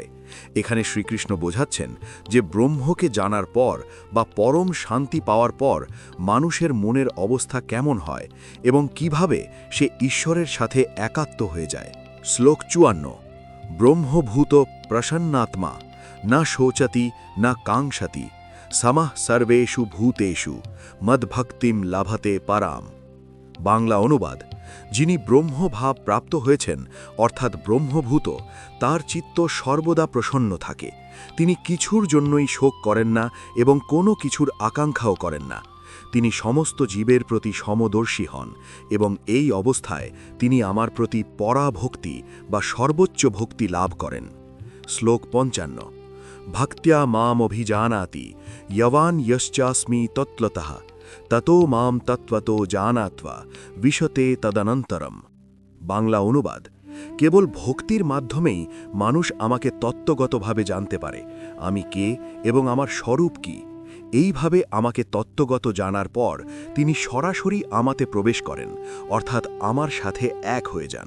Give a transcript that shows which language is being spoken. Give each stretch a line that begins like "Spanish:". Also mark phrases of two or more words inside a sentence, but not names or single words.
Bangla: এখানে শ্রীকৃষ্ণ বোঝাচ্ছেন যে ব্রহ্মকে জানার পর বা পরম শান্তি পাওয়ার পর মানুষের মনের অবস্থা কেমন হয় এবং কিভাবে সে ঈশ্বরের সাথে একাত্ম হয়ে যায়।
Sanskrit: শ্লোক 54। ব্রহ্মভূত প্রসন্নাত্মা না শোচতি না কাঙ্ক্ষতি সমঃ সর্বেষু ভূতেষু মদ্ভক্তিম লাভতে পরাম।
Bangla: বাংলা অনুবাদ, যিনি ব্রহ্মভাব প্রাপ্ত হয়েছেন অর্থাৎ ব্রহ্মভূত, তার চিত্ত সর্বদা প্রসন্ন থাকে। তিনি কিছুর জন্যই শোক করেন না এবং কোনো কিছুর আকাঙ্ক্ষাও করেন না। তিনি সমস্ত জীবের প্রতি সমদর্শী হন এবং এই অবস্থায় তিনি আমার প্রতি পরাভক্তি বা সর্বোচ্চ ভক্তি লাভ করেন।
Sanskrit: শ্লোক 55। ভক্ত্যা মাম অভিজানাতি যবান যশ্চাস্মি তত্ত্বতঃ ততো মাম তত্ত্বতো জানাত্বা বিশতে তদনন্তরম।
Bangla: বাংলা অনুবাদ, কেবল ভক্তির মাধ্যমেই মানুষ আমাকে তত্ত্বগতভাবে জানতে পারে, আমি কে এবং আমার স্বরূপ কি। এইভাবে আমাকে তত্ত্বগত জানার পর তিনি সরাসরি আমাতে প্রবেশ করেন, অর্থাৎ আমার সাথে এক হয়ে যান।